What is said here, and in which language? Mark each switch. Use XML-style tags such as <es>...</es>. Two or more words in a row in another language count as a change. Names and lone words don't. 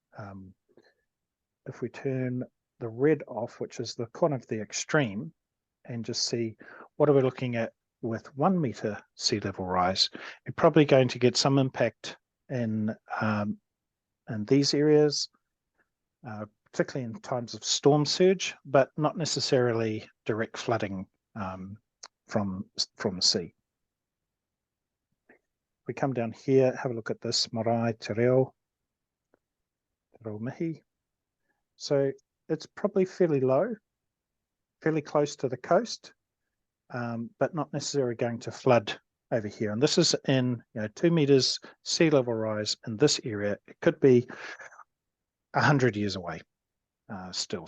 <en>If we turn the red off, which is the kind of the extreme, and just see what are we looking at with 1 meter sea level rise, you're probably going to get some impact in these areas, particularly in times of storm surge, but not necessarily direct flooding from the sea. We come down here, have a look at this</en> <mi>marae te reo mihi.</mi> <en>So it's probably fairly low, fairly close to the coast, but not necessarily going to flood over here. And this is in 2 meters sea level rise in this area. It could be 100 years away still.</en>